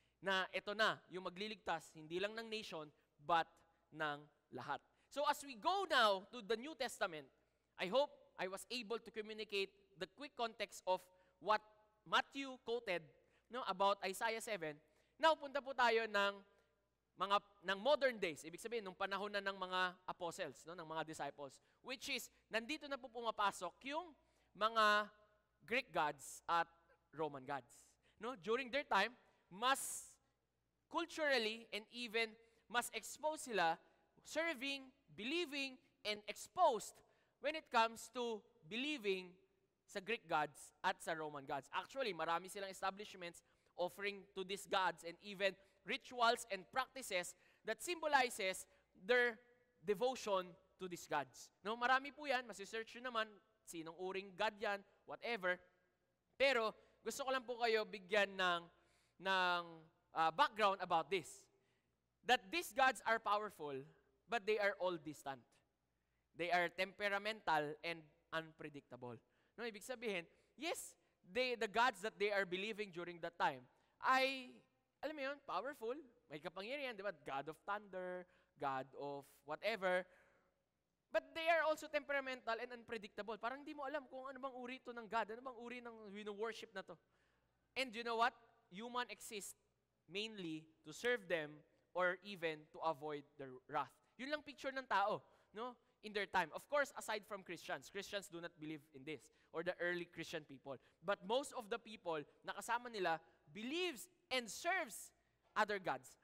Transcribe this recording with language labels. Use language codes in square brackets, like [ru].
[tl] Na ito na, yung magliligtas, hindi lang ng nation, but ng lahat. [en] So as we go now to the New Testament, I hope I was able to communicate the quick context of what Matthew quoted, no, about Isaiah 7. [tl] Now, punta po tayo ng modern days. Ibig sabihin, nung panahon na ng mga apostles, no, ng mga disciples, which is, nandito na po pumapasok yung mga Greek gods at Roman gods. No? [en] During their time, mas culturally and even mas exposed sila serving, believing, and exposed when it comes to believing sa Greek gods at sa Roman gods. Actually, marami silang establishments offering to these gods and even rituals and practices that symbolizes their devotion to these gods. [tl] No, marami po yan, masisearch nyo naman, sinong uring god yan, whatever. Pero, gusto ko lang po kayo bigyan ng background about this. [en] That these gods are powerful, but they are all distant. They are temperamental and unpredictable. No, [tl] ibig sabihin, [en] yes, the gods that they are believing during that time ay, [tl] alam mo yun, [en] powerful, [tl] may kapangyarihan, di ba? [en] God of thunder, God of whatever. But they are also temperamental and unpredictable. [tl] Parang hindi mo alam kung ano bang uri ito ng God, ano bang uri ng worship na to. [en] And you know what? Human exists mainly to serve them or even to avoid their wrath. [tl] Yun lang picture ng tao, no? [en] In their time. Of course, aside from Christians. Christians do not believe in this, or the early Christian people. But most of the people na kasama nila believes and serves other gods.